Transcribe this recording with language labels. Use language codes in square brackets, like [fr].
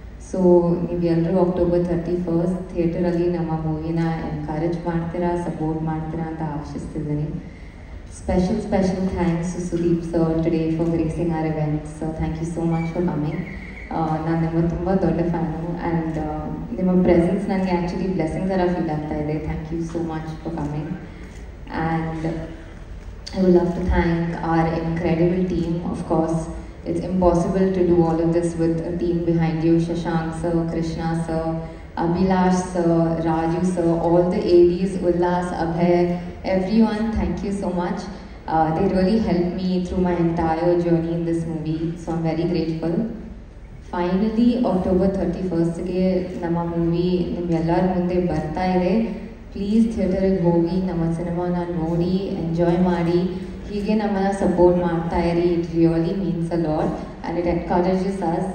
[kn] So ನೀವೆಲ್ಲರೂ October 31st ಥಿಯೇಟರಲ್ಲಿ ನಮ್ಮ ಮೂವಿನ encourage ಮಾಡ್ತೀರಾ, ಸಪೋರ್ಟ್ ಮಾಡ್ತೀರಾ ಅಂತ ಆಶಿಸ್ತಿದ್ದೀನಿ. [en] Special thanks to Sudeep sir today for gracing our event. So thank you so much for coming. [kn] ನಾನು ನಿಮ್ಮ ತುಂಬ ದೊಡ್ಡ ಫ್ಯಾನು ಆ್ಯಂಡ್ ನಿಮ್ಮ ಪ್ರೆಸೆನ್ಸ್ ನನಗೆ ಆ್ಯಕ್ಚುಲಿ ಬ್ಲೆಸ್ಸಿಂಗ್ ಥರ ಫೀಲ್ ಆಗ್ತಾ ಇದೆ. [en] Thank you so much for coming. And I would love to thank our incredible team. Of course, it's impossible to do all of this with a team behind you. Shashank sir, Krishna sir, Abhilash sir, Raju sir, all the ADs, Ullas, Abhay, everyone, thank you so much. They really helped me through my entire journey in this movie, so I'm very grateful. [kn] Finally, October 31st ಗೆ ನಮ್ಮ movie ನಿಮ್ಮೆಲ್ಲರ ಮುಂದೆ ಬರ್ತಾ ಇದೆ. Please ಥಿಯೇಟರಿಗೆ ಹೋಗಿ ನಮ್ಮ ಸಿನಿಮಾನ ನೋಡಿ ಎಂಜಾಯ್ ಮಾಡಿ, ಹೀಗೆ ನಮ್ಮನ್ನು ಸಪೋರ್ಟ್ ಮಾಡ್ತಾ ಇರಿ. [en] It really means a lot and it encourages us.